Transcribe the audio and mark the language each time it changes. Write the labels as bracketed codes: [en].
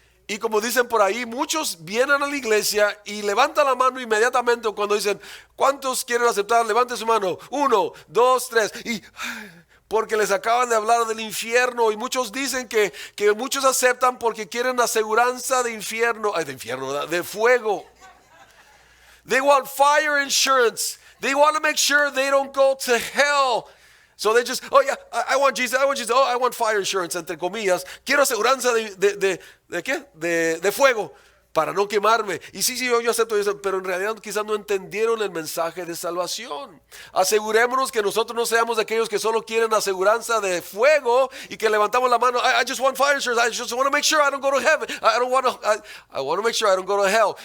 [es] Y como dicen por ahí, muchos vienen a la iglesia y levantan la mano inmediatamente cuando dicen, ¿cuántos quieren aceptar? Levante su mano. 1, 2, 3. Y porque les acaban de hablar del infierno. Y muchos dicen que muchos aceptan porque quieren aseguranza de infierno. De infierno, de fuego. [en] They want fire insurance. They want to make sure they don't go to hell. So they just, oh yeah, I want Jesus, I want Jesus, oh, I want fire insurance, [es] entre comillas. Quiero aseguranza ¿de qué? De fuego, para no quemarme. Y sí, yo acepto eso, pero en realidad quizás no entendieron el mensaje de salvación. Asegurémonos que nosotros no seamos de aquellos que solo quieren aseguranza de fuego y que levantamos la mano, [en] I just want fire insurance, I just want to make sure I don't go to heaven, I want to make sure I don't go to hell.